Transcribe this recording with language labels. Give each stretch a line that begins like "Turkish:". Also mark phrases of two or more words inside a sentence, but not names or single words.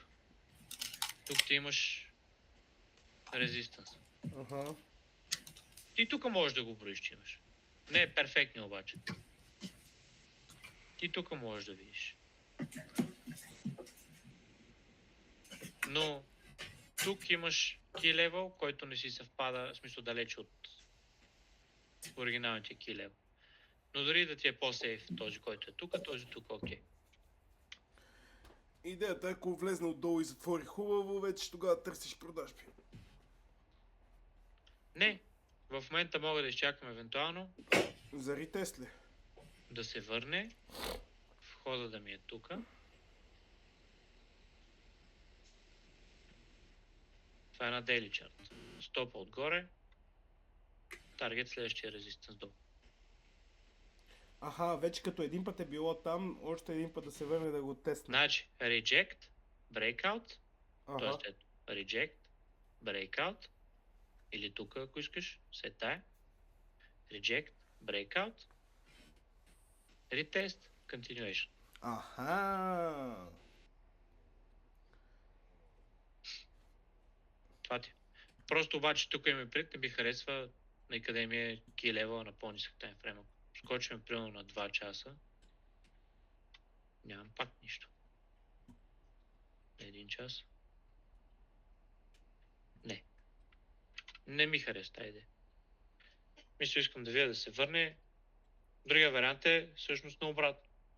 Bulgarian: Тук ти имаш резистанс. Аха. Ти тук можеш да го броиш, че имаш. Не е перфектно обаче. Ти тук можеш да видиш. Но тук имаш
English: key level,
Bulgarian: който не си съвпада, в смисъл далече от оригиналните
English: key level.
Bulgarian: Но дори да ти е по-сейф този, който е тук, този тук окей. Идеята е, ако влезне отдолу и затвори хубаво, вече тогава търсиш продажби. Не, в момента мога да изчакам евентуално За ретест ли? да се върне, входа да ми е тук. Това е на
English: daily chart.
Bulgarian: Стопа отгоре, таргет следващия резистанс долу. Аха, вече като един път е било там, още един път да се върне да го тестне. Значи,
English: reject, breakout,
Bulgarian: Аха. т.е.
English: reject, breakout,
Bulgarian: или тук, ако искаш, след тая,
English: reject, breakout, retest, continuation.
Bulgarian: Аха. Това ти. Просто обаче тук им пред не ми харесва на къде ми е
English: key level
Bulgarian: на по-нисък таймфрейм. Скочим примерно на 2 часа. Нямам пак нищо. На 1 час. Не. Не ми хареса тази идея. Мисля, искам да видя да се върне. Другия вариант е всъщност наобратно.